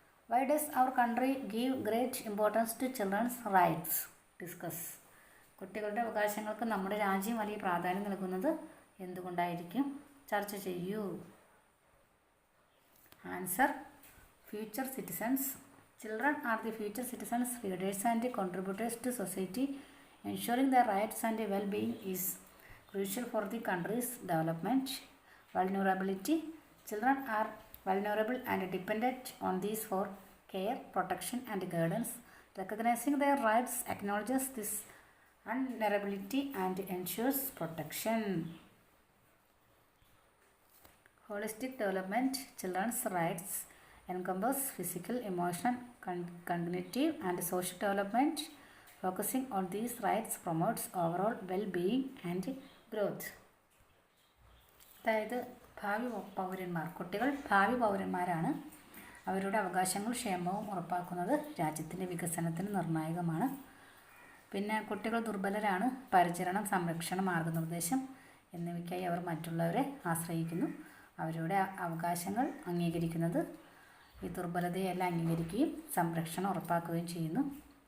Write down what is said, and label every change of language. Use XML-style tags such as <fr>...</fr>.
<en>Why does our country give great importance to children's rights? Discuss.</en> <ml>കുട്ടികളുടെ അവകാശങ്ങൾക്ക് നമ്മുടെ രാജ്യം വലിയ പ്രാധാന്യം നൽകുന്നത് എന്തുകൊണ്ടായിരിക്കും? ചർച്ച ചെയ്യൂ.</ml> <en>Answer future citizens. Children are the future citizens, leaders and contributors to society. Ensuring their rights and well-being is crucial for the country's development. Vulnerability. Children are vulnerable and dependent on these for care, protection and guidance. Recognizing their rights acknowledges this vulnerability and ensures protection. Holistic development. Children's rights encompass physical, emotional, cognitive and social development. Focusing on these rights promotes overall well-being and growth.</en> <ml>അതായത് ഭാവി പൗരന്മാർ, കുട്ടികൾ ഭാവി പൗരന്മാരാണ്. അവരുടെ അവകാശങ്ങളും ക്ഷേമവും ഉറപ്പാക്കുന്നത് രാജ്യത്തിൻ്റെ വികസനത്തിന് നിർണായകമാണ്. പിന്നെ കുട്ടികൾ ദുർബലരാണ്. പരിചരണം, സംരക്ഷണം, മാർഗനിർദ്ദേശം എന്നിവയ്ക്കായി അവർ മറ്റുള്ളവരെ ആശ്രയിക്കുന്നു. അവരുടെ അവകാശങ്ങൾ അംഗീകരിക്കുന്നത് ഈ ദുർബലതയെല്ലാം അംഗീകരിക്കുകയും സംരക്ഷണം ഉറപ്പാക്കുകയും ചെയ്യുന്നു.</ml>